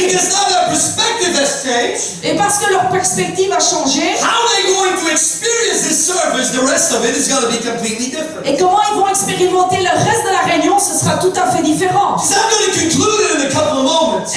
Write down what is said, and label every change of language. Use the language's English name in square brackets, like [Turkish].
[English] Because now their perspective has changed. [French] Et parce que leur perspective a changé, [English] How are they going to experience this service? The rest of it is going to be completely different. [French] et comment ils vont expérimenter le reste de la réunion, ce sera tout à fait différent. [English] So I'm going to conclude it in a couple of moments.